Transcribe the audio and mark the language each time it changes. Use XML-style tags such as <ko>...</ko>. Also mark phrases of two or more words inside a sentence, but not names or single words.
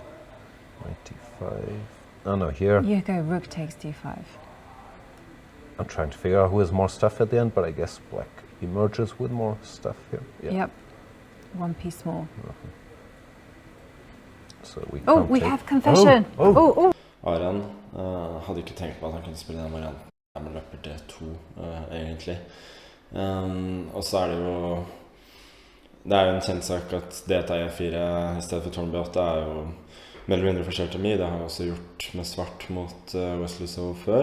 <en>Knight d5. Oh no, here. You go rook takes d5. I'm trying to figure out who has more stuff at the end, but I guess black emerges with more stuff here. Yeah. Yep. One piece more. So we Oh, can't we take- have confession. Oh.</en> <no>Aran hadde ikke tenkt på at han kunne spille den varianten med løper D2, egentlig. Og så er det jo en kjent sak at D til E4 i stedet for tårn B8 er jo mer eller mindre forskjelt til meg. Det har jeg også gjort med svart mot Wesley So før.</no>